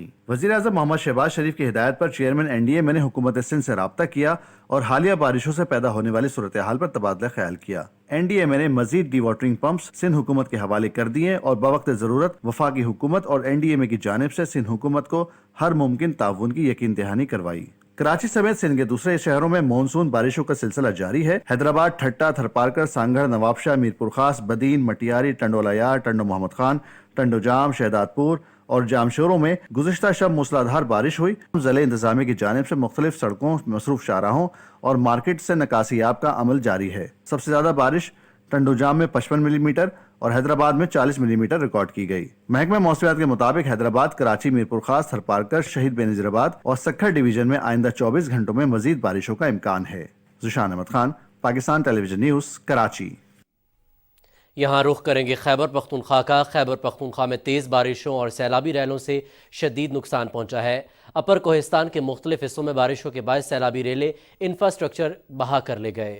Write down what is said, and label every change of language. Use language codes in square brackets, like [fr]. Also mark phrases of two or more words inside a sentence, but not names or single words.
[ur] وزیر اعظم محمد شہباز شریف کی ہدایت پر چیئرمین NDMA نے حکومت سندھ سے رابطہ کیا اور حالیہ بارشوں سے پیدا ہونے والی صورت حال پر تبادلہ خیال کیا. NDMA نے مزید ری واٹرنگ پمپس سندھ حکومت کے حوالے کر دیے اور بوقت ضرورت وفاقی حکومت اور NDMA کی جانب سے سندھ حکومت کو ہر ممکن تعاون کی یقین دہانی کروائی. کراچی سمیت سندھ کے دوسرے شہروں میں مون سون بارشوں کا سلسلہ جاری ہے. حیدرآباد، ٹھٹہ، تھرپارکر، سانگھڑ، نوابشاہ، میرپور خاص، بدین، مٹیاری، ٹنڈو الہ یار، ٹنڈو محمد خان، ٹنڈو جام، شہدادپور اور جامشورو میں گزشتہ شب موسلادھار بارش ہوئی. ضلعی انتظامیہ کی جانب سے مختلف سڑکوں، مصروف شاہراہوں اور مارکیٹ سے نکاسی آب کا عمل جاری ہے. سب سے زیادہ بارش ٹنڈو جام میں 55 ملی میٹر اور حیدرآباد میں 40 ملی میٹر ریکارڈ کی گئی. محکمہ موسمیات کے مطابق حیدرآباد، کراچی، میرپور خاص، تھرپارکر، شہید بینظیر آباد اور سکھر ڈویژن میں آئندہ 24 گھنٹوں میں مزید بارشوں کا امکان ہے. ذیشان احمد خان، پاکستان ٹیلی ویژن نیوز، کراچی. یہاں رخ کریں گے خیبر پختونخوا کا۔ خیبر پختونخوا میں تیز بارشوں اور سیلابی ریلوں سے شدید نقصان پہنچا ہے. اپر کوہستان کے مختلف حصوں میں بارشوں کے بعد سیلابی ریلے انفراسٹرکچر بہا کر لے گئے.